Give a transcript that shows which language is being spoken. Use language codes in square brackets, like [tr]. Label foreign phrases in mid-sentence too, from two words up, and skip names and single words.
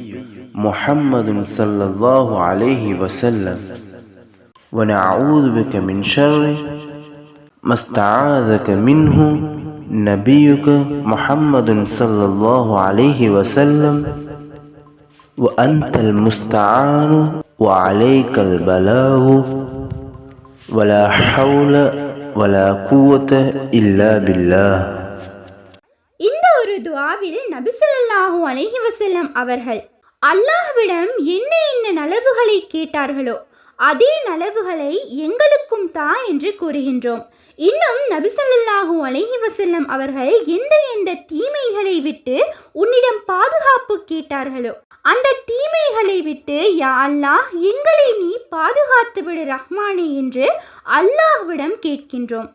[ar] محمد صلى الله عليه وسلم ونعوذ بك من شر ما استعاذك منه نبيك محمد صلى الله عليه وسلم وأنت المستعان وعليك البلاغ ولا حول ولا قوة إلا بالله. [ta] இந்த ஒரு துஆவில் நபி [ar] صلى الله عليه وسلم [ta] அவர்கள் அல்லாஹ்விடம் என்ன என்ன நலவுகளை கேட்டார்களோ அதே நலவுகளை எங்களுக்கும் தா என்று கூறுகின்றோம். இன்னும் நபி [ar] صلى الله عليه وسلم [ta] அவர்கள் எந்த எந்த தீமைகளை விட்டு உன்னிடம் பாதுகாப்பு கேட்டார்களோ அந்த தீமைகளை விட்டு [ar] يا الله [ta] எங்களை நீ பாதுகாத்து விடு ரஹ்மானே என்று அல்லாஹ்விடம் கேட்கின்றோம்.